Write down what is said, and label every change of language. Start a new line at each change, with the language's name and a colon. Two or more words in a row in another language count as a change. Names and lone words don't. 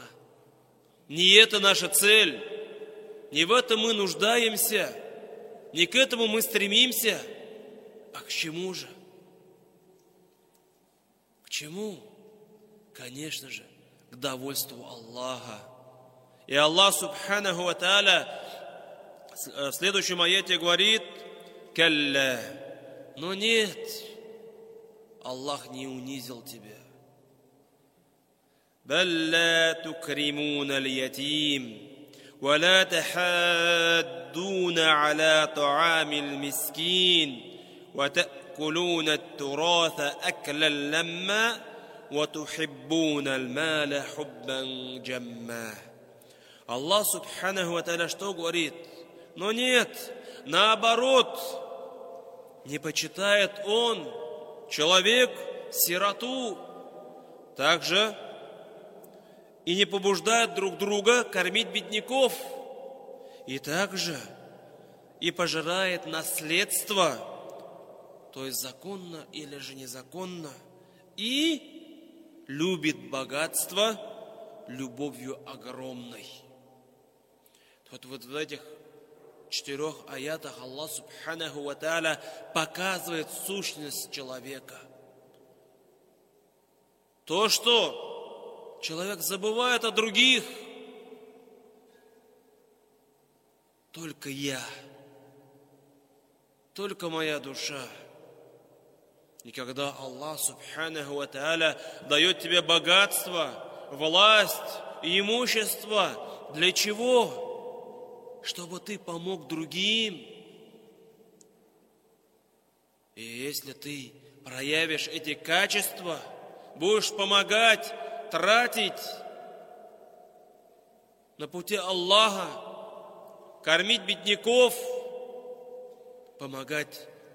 Russian: Не это наша цель, не в этом мы нуждаемся, не к этому мы стремимся, а к чему же? К чему? Конечно же, к довольству Аллаха. И Аллах
Arabic: سبحانه وتعالى
Russian: в следующем аяте говорит: «Калля». Но нет, Аллах не унизил тебя.
Arabic: «بل لا تكرمون اليتيم ولا تحاضون على طعام المسكين وتأكلون التراث أكلا لما وتحبون المال حبا جما».
Russian: Аллах
Arabic: سبحانه وتعالى
Russian: что говорит? Но нет, наоборот, не почитает он человек сироту, также и не побуждает друг друга кормить бедняков, и также и пожирает наследство, то есть законно или же незаконно, и любит богатство любовью огромной. Вот в этих 4 аятах Аллах
Arabic: سبحانه وتعالى
Russian: показывает сущность человека. То, что человек забывает о других. Только я, только моя душа. И когда Аллах
Arabic: سبحانه وتعالى
Russian: дает тебе богатство, власть и имущество, для чего? Чтобы ты помог другим. И если ты проявишь эти качества, будешь помогать, тратить на пути Аллаха, кормить бедняков, помогать